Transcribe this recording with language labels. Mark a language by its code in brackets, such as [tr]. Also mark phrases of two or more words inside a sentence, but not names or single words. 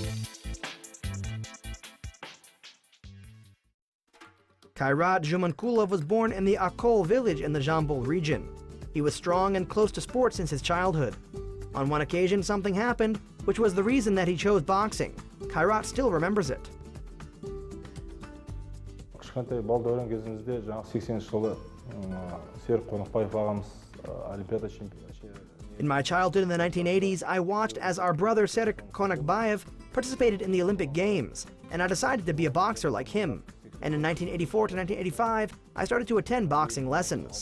[en] Kairat Zhumankulov was born in the Akol village in the Jambol region. He was strong and close to sports since his childhood. On one occasion, something happened, which was the reason that he chose boxing. Kairat still remembers it. [kk] Кішкентай балдәурен кезімізде, жаңағы 80 жылы Серік Қонақбаев ағамыз Олимпиада чемпионы. [en] In my childhood in the 1980s, I watched as our brother Serik Konakbayev participated in the Olympic Games, and I decided to be a boxer like him. And in 1984 to 1985, I started to attend boxing lessons.